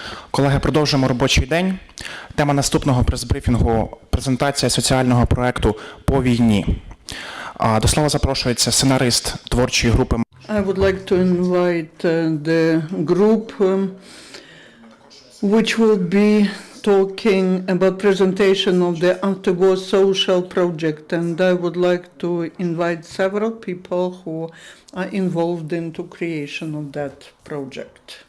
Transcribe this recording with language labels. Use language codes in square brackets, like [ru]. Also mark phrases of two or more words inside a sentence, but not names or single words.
[uk] Колеги, продовжуємо робочий день. Тема наступного прес-брифінгу – презентація соціального проекту «По війні». До слова запрошується сценарист творчої групи. [en] I would like to invite the group which will be talking about presentation of the after-war social project, and I would like to invite several people who are involved into creation of that project.